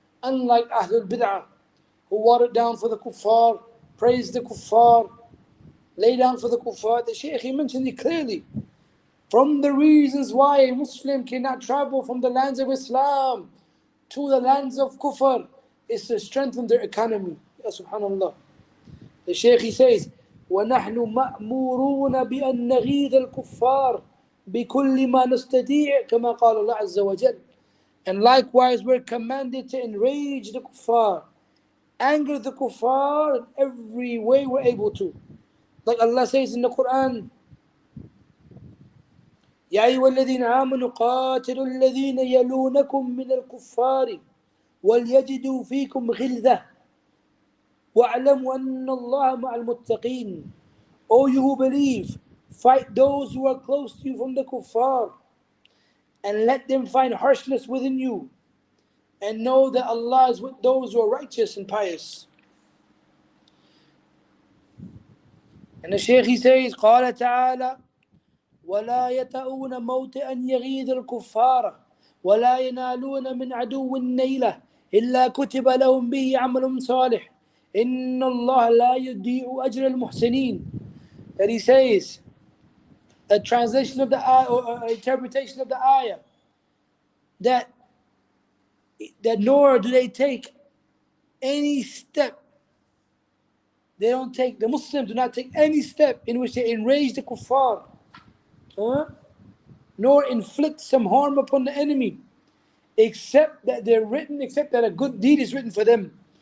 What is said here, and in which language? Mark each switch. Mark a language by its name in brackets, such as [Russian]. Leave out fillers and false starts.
[English] Unlike Ahlul Bid'ah, who watered down for the kuffar, praised the kuffar, lay down for the kuffar. The Shaykh, he mentioned it clearly. From the reasons why a Muslim cannot travel from the lands of Islam to the lands of kufr is to strengthen their economy. [Arabic] Ya Subhanallah. [English] The Shaykh, he says, [Arabic] وَنَحْنُ مَأْمُورُونَ بِأَن نَغِيظَ الْكُفَّارِ بِكُلِّ مَا نَسْتَطِيعُ كَمَا قَالَ اللَّهُ عَزَّ وَجَلَّ. [English] And likewise, we're commanded to enrage the kuffar, anger the kuffar in every way we're able to. Like Allah says in the Quran, [Arabic] يَا أَيُّهَا الَّذِينَ آمَنُوا قَاتِلُوا الَّذِينَ يَلُونَكُم مِّنَ الْكُفَّارِ وَلْيَجِدُوا فِيكُمْ غِلْظَةً وَاعْلَمُوا أَنَّ اللَّهَ مَعَ الْمُتَّقِينَ. [English] O you who believe, fight those who are close to you from the kuffar, and let them find harshness within you, and know that Allah is with those who are righteous and pious. And the Shaykh, he says, [Arabic] قال تعالى ولا يتأون موطئا يغيظ الكفار ولا ينالون من عدو النيلة إلا كتب لهم به عمل صالح إن الله لا يضيع أجر المحسنين. [English] That he says, a translation of the ayah, or interpretation of the ayah, that nor do they take any step, the Muslims do not take any step in which they enrage the kuffar, nor inflict some harm upon the enemy, except that a good deed is written for them.